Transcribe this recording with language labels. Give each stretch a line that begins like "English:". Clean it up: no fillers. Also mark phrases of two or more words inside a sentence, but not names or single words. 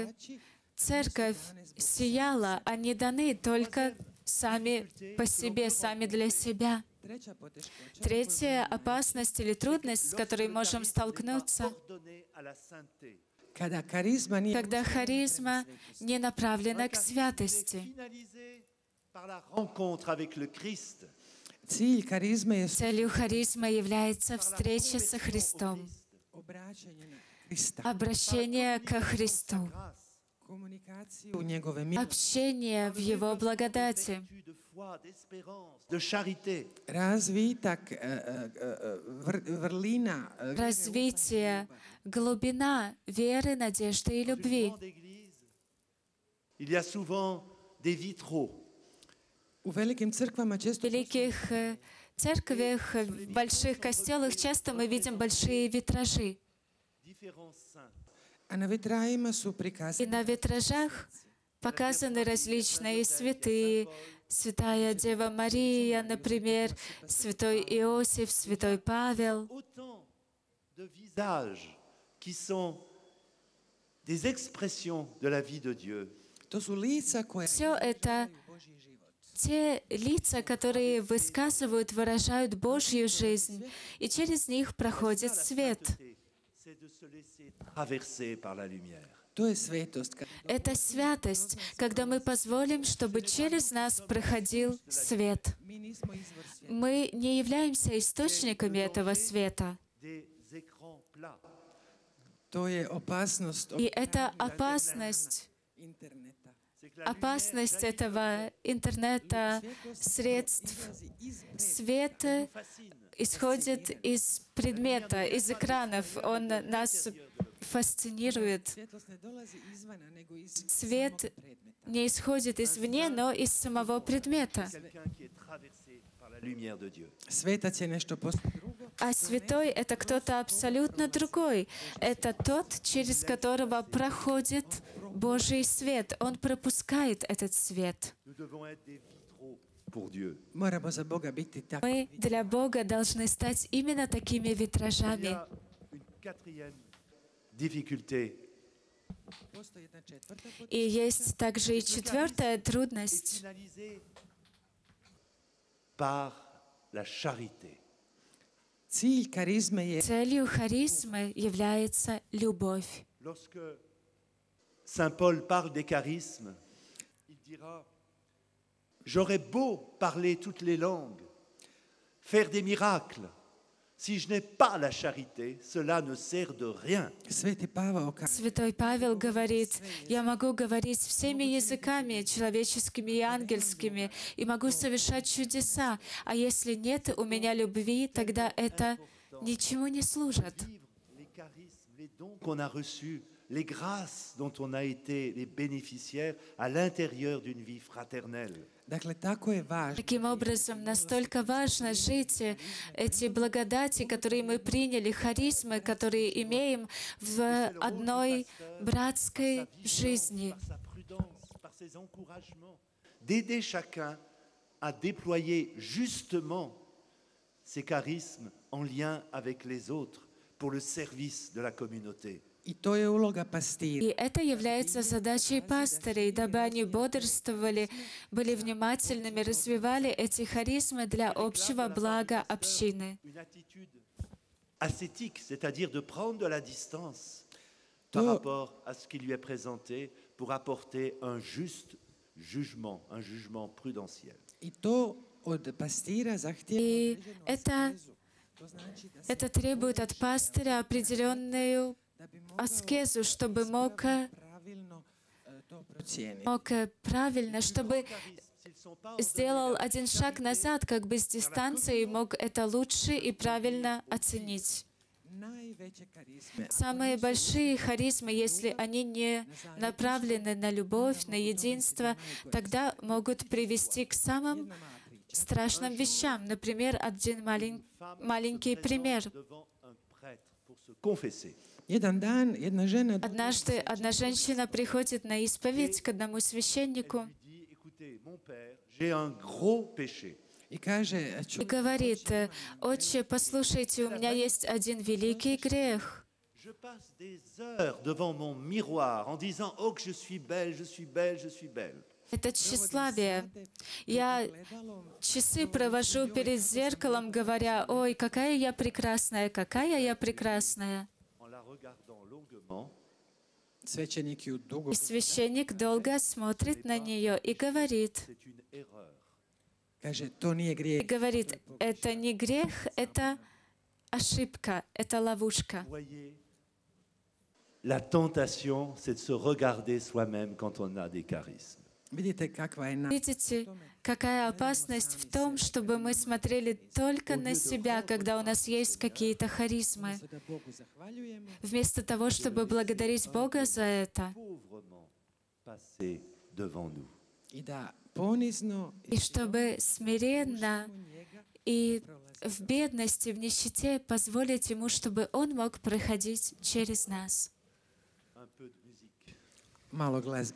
Croatian: znači,
Russian: церковь сияла, они даны только сами по себе, сами для себя.
Croatian: treća poteškoća
Russian: Третья опасность или трудность, с которой можем столкнуться,
French: Ordonnés à la sainteté.
Croatian: kada karizma nije
Russian: когда харизма не направлена к святости.
French: Finalisé par la rencontre avec le Christ.
Croatian: cilj karizme je
Russian: Целью харизма является встреча со Христом,
Croatian: obraćanje na Krista,
Russian: обращение ко Христу,
French: Grâce.
Croatian: komunikaciju u njegove milosti,
Russian: общение в Его благодати,
French: Vertu de foi, d'espérance, de charité.
Croatian: razvitak vrlina,
Russian: развитие, глубина веры, надежды и
French: Dans une
Russian: любви.
French: grande église, il y a souvent des vitraux.
Croatian: u velikim crkvama
Russian: В
Croatian: često
Russian: великих церквях, в больших костелах часто мы видим большие витражи.
French: Différents saints.
Croatian: a na vitrajima su
Russian: И
Croatian: prikazani
Russian: на витражах показаны различные святые. Святая Дева Мария, например, святой Иосиф, святой Павел.
French: Autant de visages qui sont des expressions de la vie de Dieu.
Croatian: to su lica koja
Russian: Все это
Croatian: Božji život.
Russian: те лица, которые высказывают, выражают Божью жизнь, и через них проходит
French: La
Russian: свет.
French: sainteté, c'est de se laisser traverser par la lumière.
Croatian: To je svetost. Kad
Russian: Это святость, когда мы позволим, чтобы через нас проходил свет.
Croatian: mi nismo izvor svijeta.
Russian: Мы не являемся источниками этого света.
French: Des écrans plats.
Croatian: To je opasnost
Russian: И это опасность,
Croatian: interneta.
French: C'est que la
Russian: опасность этого интернета, средств.
Croatian: Izlazi iz
Russian: Свет
French: fascine.
Russian: исходит из предмета, из экранов. Он нас фасцинирует.
Croatian: svjetlost ne dolazi izvana, nego iz
Russian: Свет
Croatian: samog predmeta.
Russian: не исходит извне, но из самого предмета.
French: Quelqu'un qui est traversé par la lumière de Dieu.
Croatian: Svetac je nešto posve drugo.
Russian: А святой — это кто-то абсолютно другой. Это тот, через которого проходит Божий свет. Он пропускает этот свет.
French: Nous devons être des vitraux pour Dieu.
Croatian: Moramo za Boga biti tako.
Russian: Мы для Бога должны стать именно такими
French: Il y
Russian: витражами.
French: a une quatrième difficulté,
Croatian: Postoji jedna četvrta
Russian: И есть также и четвертая
French: est
Russian: трудность.
French: finalisé par la charité.
Croatian: Cilj karizme je
Russian: Целью харизмы является любовь.
French: Lorsque Saint Paul parle des charismes, il dira, j'aurais beau parler toutes les langues, faire des miracles, si je n'ai pas la charité, cela ne sert de rien.
Croatian: Sveti Pavao kaže,
Russian: Святой Павел говорит, я могу говорить всеми языками, человеческими и ангельскими, и могу совершать чудеса, а если нет у меня любви, тогда это ничему не служит.
French: Vivre les charismes, les dons qu'on a reçus, les grâces dont on a été les bénéficiaires à l'intérieur d'une vie fraternelle.
Croatian: dakle, tako je važno
Russian: Таким образом, настолько важно жить эти благодати, которые мы приняли, харизмы, которые имеем в одной братской жизни.
French: Par sa prudence, par ses encouragements, d'aider chacun à déployer justement ses charismes en lien avec les autres pour le service de la communauté.
Croatian: i to je uloga pastira.
Russian: И это является задачей пастырей, дабы они бодрствовали, были внимательными, развивали эти харизмы для общего блага общины.
French: Une attitude ascétique, c'est-à-dire de prendre de la distance par
Croatian: To-
French: rapport à ce qui lui est présenté pour apporter un juste jugement, un jugement prudentiel.
Croatian: I to od pastira zahtijeva
Russian: И
Croatian: određenu
Russian: это,
Croatian: askezu. To znači da se
Russian: это требует от пастыря определенную
Croatian: da bi
Russian: аскезу, чтобы мог
Croatian: pravilno to procijeniti.
Russian: правильно, чтобы
French: S'ils sont pas
Russian: сделал один шаг назад, как бы с дистанции, и мог это лучше и правильно оценить.
Croatian: Najveće karizme
Russian: Самые большие харизмы, если они не направлены на любовь, на единство, тогда могут привести к самым страшным вещам. Например, один маленький пример.
French: devant un prêtre pour se confesser.
Croatian: Jedan dan jedna žena
Russian: Однажды одна женщина приходит на исповедь к одному священнику
French: Il dit, écoutez, mon père, j'ai un gros péché.
Croatian: i kaže,
Russian: и говорит: «Отче, послушайте, у меня есть один великий грех.
French: Je passe des heures devant mon miroir en disant, oh que je suis belle, je suis belle, je suis belle.
Russian: Это тщеславие. Я часы провожу перед зеркалом, говоря: ой, какая я прекрасная, какая я прекрасная».
French: En la regardant longuement,
Croatian: svećenik ju dugo
Russian: И священник долго смотрит на нее и говорит,
French: c'est une erreur.
Croatian: kaže, to nije
Russian: и
Croatian: grijeh.
Russian: говорит, это не грех, это ошибка, это ловушка.
French: Voyez, la tentation, c'est de se regarder soi-même quand on a des charismes.
Croatian: Vidite kakva je
Russian: Видите, какая опасность в том, чтобы мы смотрели только на себя, когда у нас есть какие-то харизмы,
Croatian: da Bogu zahvaljujemo
Russian: вместо того, чтобы благодарить Бога за это,
French: Pauvrement passer devant nous.
Croatian: i da ponizno
Russian: и чтобы смиренно
Croatian: njega
Russian: и в бедности, в нищете позволить Ему, чтобы Он мог проходить через нас.
French: Un peu de musique.
Croatian: malo glazbe.